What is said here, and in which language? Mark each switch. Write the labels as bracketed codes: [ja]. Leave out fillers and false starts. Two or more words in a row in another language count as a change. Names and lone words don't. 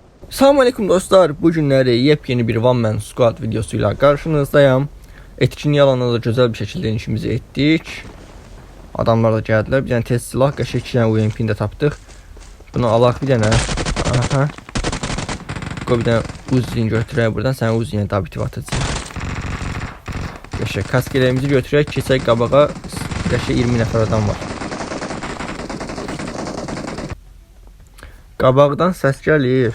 [tr] Selamünaleyküm dostlar. Bu günləri yepyeni bir One Man Squad videosuyla karşınızdayım. Etkinliği alanında da güzel bir şekilde işimizi ettik. Adamlar da geldiler. Bir tane test silah, [az] qəşəng 2 dənə UMP'ni də tapdıq. Bunu alaq bir dənə. Aha. Qoy bir dənə Uzi'ni götürək buradan. Sənə Uzi'ni dabitiv atacaq. Qəşəng kaskelerimizi götürək, keçək qabağa. Qəşəng 20 nəfər adam var. Qabaqdan səs gəlir.